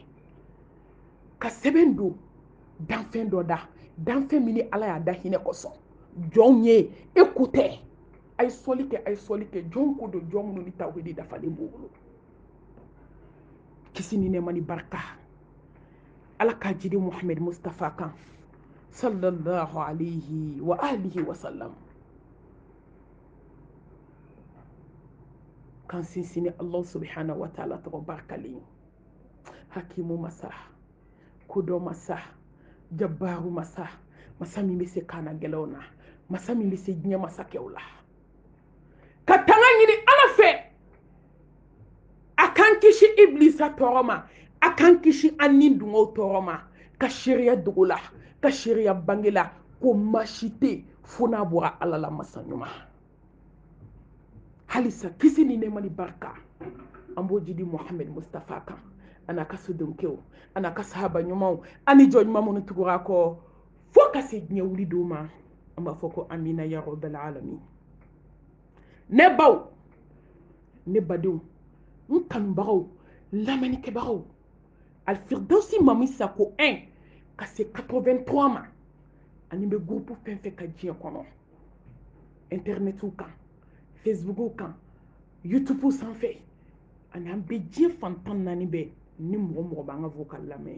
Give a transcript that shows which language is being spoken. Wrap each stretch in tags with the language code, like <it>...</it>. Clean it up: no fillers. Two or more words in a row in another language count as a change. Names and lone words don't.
<bm>ka sɛbɛn don danfɛn dɔ da danfɛn min ni ala y'a da hinɛ kosɔn jɔnw ye e ko tɛ. a ye sɔli kɛ jɔn ko don jɔn minnu ni tawhidi dafalen b'u bolo. kisi ni nɛɛma ni barika ala ka jidi Muhammad Mustafa kan</bm> <ar>صلى الله عليه وآله وسلم.</ar> <bm>kan sinsinni</bm> <ar>الله سبحانه وتعالى</ar> <bm>tɔgɔ barikalen. hakimu masa kodɔn masa jabaru masa masa min bɛ se kaana gɛlɛnw na masa min bɛ se diɲɛ masakɛw la. ka tanga ɲini ala fɛ a kan kisi iblisa tɔɔrɔ ma a kan kisi an ni dungow tɔɔrɔ ma. ka seereya dogo la ka seereya bange la ko masi tɛ fo n'a bɔra ala la masa ɲuman. halisa kisi ni nɛɛma ni barika an b'o jidi Muhammad Mustafa kan ana ka sodenkew ana ka sahaba ɲumanw ani jɔn ɲuman minnu tugura kɔ fo ka se diɲɛ wuli don ma. an b'a fɔ ko</bm> <ar>آمين يا رب العالمين.</ar> <bm>ne baw ne badenw n kanubagaw lamɛnnikɛbagaw alfirdausi mami sako 1 ka se 83 ma ani bɛ groupe fɛn fɛn ka diɲɛ kɔnɔ internetiw kan Facebook kan YouTube sanfɛ ani an bɛ diɲɛ fantan 4 bɛɛ ni mɔgɔ b'an ka vocal lamɛn.</bm>